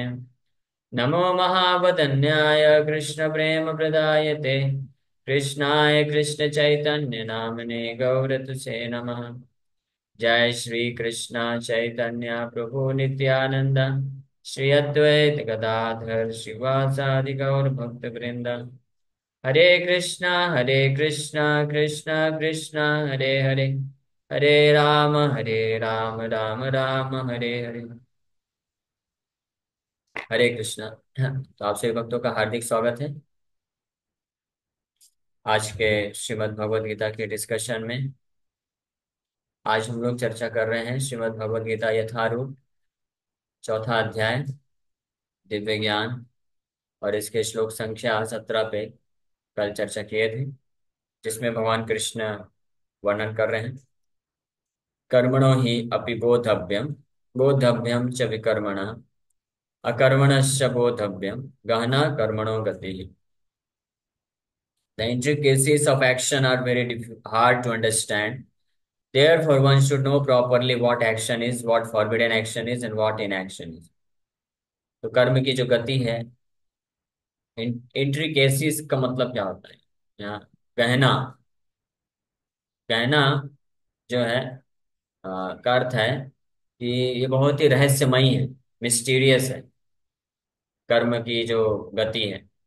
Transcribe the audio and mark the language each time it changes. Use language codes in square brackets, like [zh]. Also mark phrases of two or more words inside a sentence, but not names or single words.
[sa] नमो महावदन्याय कृष्ण प्रेम प्रदायते कृष्णाय कृष्ण चैतन्य नामने गौरतुसे नमः। जय श्री कृष्ण चैतन्य प्रभु नित्यानंद श्री अद्वैत गदाधर शिवासादि गौर भक्त वृंद। हरे कृष्णा कृष्णा कृष्णा हरे हरे, हरे राम राम राम हरे हरे। हरे कृष्णा। [hi] तो आप सभी भक्तों का हार्दिक स्वागत है आज के श्रीमद् भगवद गीता के डिस्कशन में। आज हम लोग चर्चा कर रहे हैं श्रीमद् भगवद गीता यथारूप चौथा अध्याय दिव्य ज्ञान, और इसके श्लोक संख्या 17 पे कल चर्चा किए थे, जिसमें भगवान कृष्ण वर्णन कर रहे हैं [sa] कर्मणो ही अपि बोधव्यम, बोधव्यम च विकर्मण, अकर्मणश्च बोधव्यम, गहना कर्मणो गति। [en] The intricacies of action are very hard to understand. Therefore, one should know properly what action is, what forbidden action is, and what inaction is. [hi] तो कर्म की जो गति है, इंट्रिकेसीज का मतलब क्या होता है यहाँ? गहना। गहना जो है का अर्थ है कि ये बहुत ही रहस्यमयी है, मिस्टीरियस है कर्म की जो गति है।